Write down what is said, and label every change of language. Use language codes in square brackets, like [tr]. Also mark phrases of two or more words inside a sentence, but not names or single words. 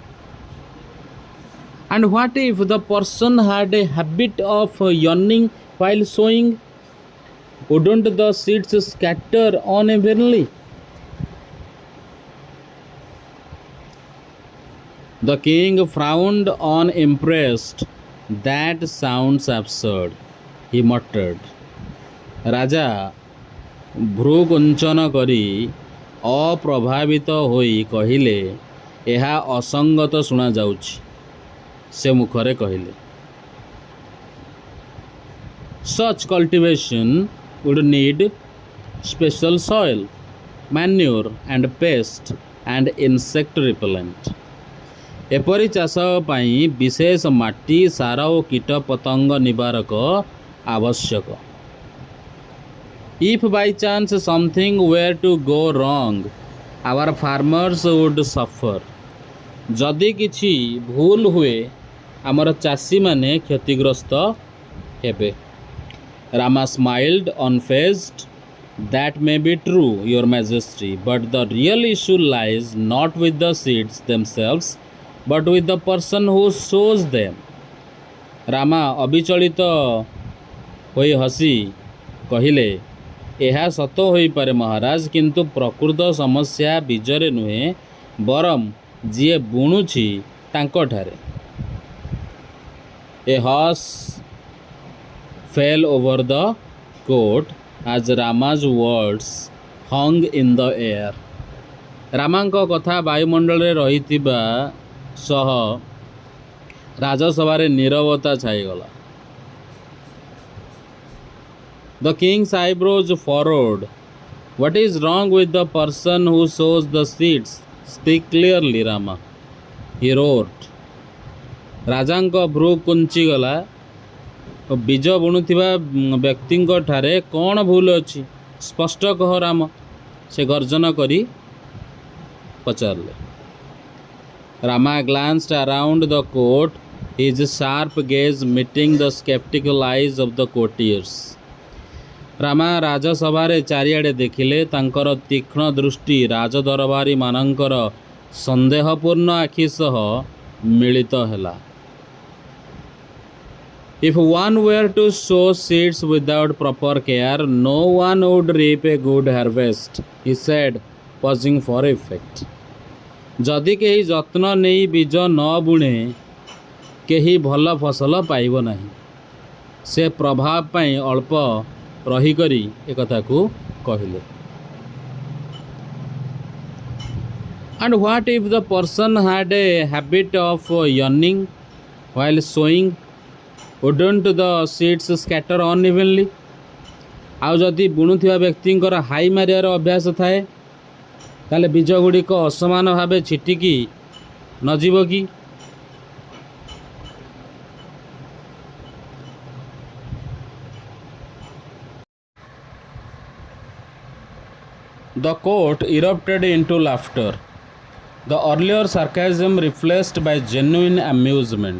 [en] And what if the person had a habit of yawning while sowing? Wouldn't the seeds scatter unevenly? The king frowned, unimpressed. "That sounds absurd," he muttered. [or] ରାଜା ଭ୍ରୁକୁଞ୍ଚନ କରି ଅପ୍ରଭାବିତ ହୋଇ କହିଲେ, ଏହା ଅସଙ୍ଗତ ଶୁଣାଯାଉଛି। ସେ ମୁଖରେ କହିଲେ, [en] "Such cultivation would need special soil, manure and pest and insect repellent." [or] ଏପରି ଚାଷ ପାଇଁ ବିଶେଷ ମାଟି, ସାର ଓ କୀଟ ପତଙ୍ଗ ନିବାରକ ଆବଶ୍ୟକ। [en] If by chance something were to go wrong, our farmers would suffer. [or] ଯଦି କିଛି ଭୁଲ ହୁଏ ଆମର ଚାଷୀମାନେ କ୍ଷତିଗ୍ରସ୍ତ ହେବେ। [en] Rama smiled, unfazed. "That may be true, Your Majesty, but the real issue lies not with the seeds themselves, but with the person who sows them." [or] ରାମା ଅବିଚଳିତ ହୋଇ ହସି କହିଲେ, ଏହା ସତ ହୋଇପାରେ ମହାରାଜ, କିନ୍ତୁ ପ୍ରକୃତ ସମସ୍ୟା ବୀଜରେ ନୁହେଁ, ବରଂ ଯିଏ ବୁଣୁଛି ତାଙ୍କଠାରେ। [en] A hush fell over the court as Rama's words hung in the air. [or] ରାମାଙ୍କ କଥା ବାୟୁମଣ୍ଡଳରେ ରହିଥିବା ସହ ରାଜସଭାରେ ନୀରବତା ଛାଇଗଲା। [en] The king's eyebrows furrowed. What is wrong with the person who sows the seeds? Speak clearly, Rama, he roared. [or] ରାଜାଙ୍କ ଭ୍ରୁ କୁଞ୍ଚିଗଲା ଓ ବୀଜ ବୁଣୁଥିବା ବ୍ୟକ୍ତିଙ୍କ ଠାରେ କ'ଣ ଭୁଲ ଅଛି? ସ୍ପଷ୍ଟ କହ ରାମ, ସେ ଗର୍ଜନ କରି ପଚାରିଲେ। [en] Rama glanced around the court, his sharp gaze meeting the skeptical eyes of the courtiers. [or] ରାମା ରାଜସଭାରେ ଚାରିଆଡ଼େ ଦେଖିଲେ। ତାଙ୍କର ତୀକ୍ଷ୍ଣ ଦୃଷ୍ଟି ରାଜଦରବାରୀମାନଙ୍କର ସନ୍ଦେହପୂର୍ଣ୍ଣ ଆଖି ସହ ମିଳିତ ହେଲା। [en] If one were to sow seeds without proper care, no one would reap a good harvest, he said, pausing for effect. [or] ଯଦି କେହି ଯତ୍ନ ନେଇ ବୀଜ ନ ବୁଣେ, କେହି ଭଲ ଫସଲ ପାଇବ ନାହିଁ। ସେ ପ୍ରଭାବ ପାଇଁ ଅଳ୍ପ ରହିକରି ଏକଥାକୁ କହିଲେ। [en] And what if the person had a habit of yawning while sowing? Wouldn't the seeds scatter unevenly? [or] ଆଉ ଯଦି ବୁଣୁଥିବା ବ୍ୟକ୍ତିଙ୍କର ହାଇ ମାରିବାର ଅଭ୍ୟାସ ଥାଏ, ତାହେଲେ ବୀଜ ଗୁଡ଼ିକ ଅସମାନ ଭାବେ ଛିଟିକି ନଯିବ କି? [en] The court erupted into laughter, the earlier sarcasm replaced by genuine amusement.